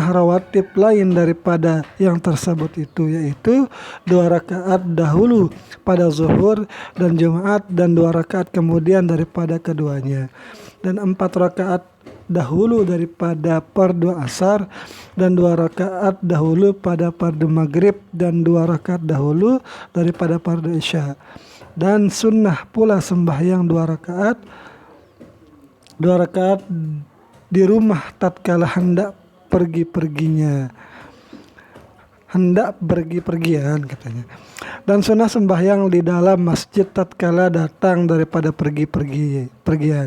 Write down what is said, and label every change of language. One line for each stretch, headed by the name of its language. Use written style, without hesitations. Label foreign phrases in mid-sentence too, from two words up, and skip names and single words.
Malay: rawatib lain daripada yang tersebut itu, yaitu 2 rakaat dahulu pada zuhur dan Jumat, dan 2 rakaat kemudian daripada keduanya, dan 4 rakaat dahulu daripada fardu asar, dan 2 rakaat dahulu pada fardu maghrib, dan 2 rakaat dahulu daripada fardu isya. Dan sunnah pula sembahyang 2 rakaat di rumah tatkala hendak pergian katanya. Dan sunnah sembahyang di dalam masjid tatkala datang daripada pergian.